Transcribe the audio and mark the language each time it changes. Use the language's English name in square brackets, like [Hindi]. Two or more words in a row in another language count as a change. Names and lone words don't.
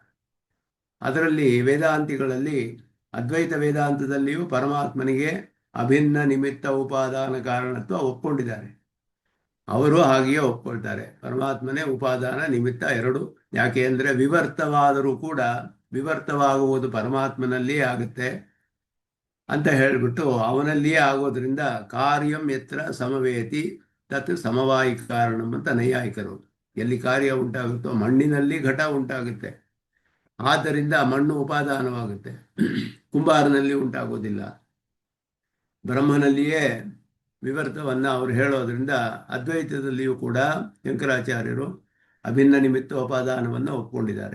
[Kannada] ಅದರಲ್ಲಿ ವೇದಾಂತಿಗಳಲ್ಲಿ, ಅದ್ವೈತ ವೇದಾಂತದಲ್ಲಿಯೂ ಪರಮಾತ್ಮನಿಗೆ ಅಭಿನ್ನ ನಿಮಿತ್ತ ಉಪಾದಾನ ಕಾರಣತ್ವ ಒಪ್ಕೊಂಡಿದ್ದಾರೆ. ಅವರು ಹಾಗೆಯೇ ಒಪ್ಕೊಳ್ತಾರೆ, ಪರಮಾತ್ಮನೇ ಉಪಾದಾನ ನಿಮಿತ್ತ ಎರಡು. ಯಾಕೆ ಅಂದರೆ ವಿವರ್ತವಾದರೂ ಕೂಡ ವಿವರ್ತವಾಗುವುದು ಪರಮಾತ್ಮನಲ್ಲಿಯೇ ಆಗುತ್ತೆ ಅಂತ ಹೇಳಿಬಿಟ್ಟು ಅವನಲ್ಲಿಯೇ ಆಗೋದ್ರಿಂದ [Sanskrit] ಕಾರ್ಯಂ ಯತ್ರ ಸಮವೇತಿ ತತ್ ಸಮವಾಯಿ ಕಾರಣಂ [Kannada] ಅಂತ ನೈಯಾಯಿಕರು. ಎಲ್ಲಿ ಕಾರ್ಯ ಉಂಟಾಗುತ್ತೋ ಮಣ್ಣಿನಲ್ಲಿ ಘಟ ಉಂಟಾಗುತ್ತೆ, ಆದ್ದರಿಂದ ಮಣ್ಣು ಉಪಾದಾನವಾಗುತ್ತೆ. ಕುಂಬಾರನಲ್ಲಿ ಉಂಟಾಗೋದಿಲ್ಲ. ಬ್ರಹ್ಮನಲ್ಲಿಯೇ ವಿವರ್ತವನ್ನು ಅವರು ಹೇಳೋದ್ರಿಂದ ಅದ್ವೈತದಲ್ಲಿಯೂ ಕೂಡ ಶಂಕರಾಚಾರ್ಯರು ಅಭಿನ್ನ ನಿಮಿತ್ತ ಉಪಾದಾನವನ್ನು ಒಪ್ಕೊಂಡಿದ್ದಾರೆ.